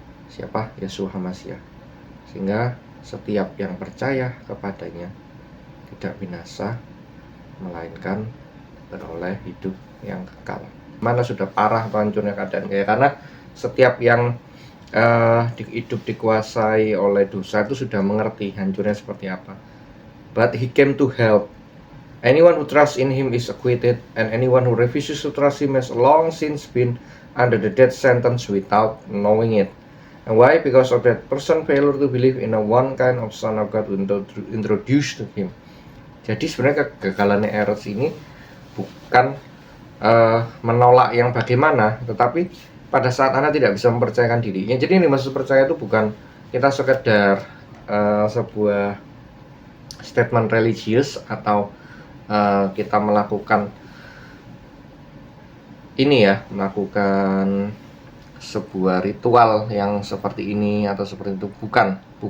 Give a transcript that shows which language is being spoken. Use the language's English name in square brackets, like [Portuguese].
[Indonesian] Siapa? Yeshua Hamasya. Sehingga setiap yang percaya kepadanya tidak binasa, melainkan beroleh hidup yang kekal. Mana sudah parah hancurnya keadaan kayak, karena setiap yang hidup dikuasai oleh dosa itu sudah mengerti hancurnya seperti apa. [English] But he came to help. Anyone who trusts in him is acquitted, and anyone who refuses to trust him has long since been under the death sentence without knowing it. And why? Because of that person failure to believe in a one kind of Son of God who introduced to him. [Indonesian] Jadi sebenarnya kegagalannya Eretz ini bukan menolak yang bagaimana, tetapi pada saat Anda tidak bisa mempercayakan dirinya. Jadi yang dimaksud percaya itu bukan kita sekedar sebuah statement religius atau kita melakukan ini, ya, melakukan sebuah ritual yang seperti ini atau seperti itu, bukan.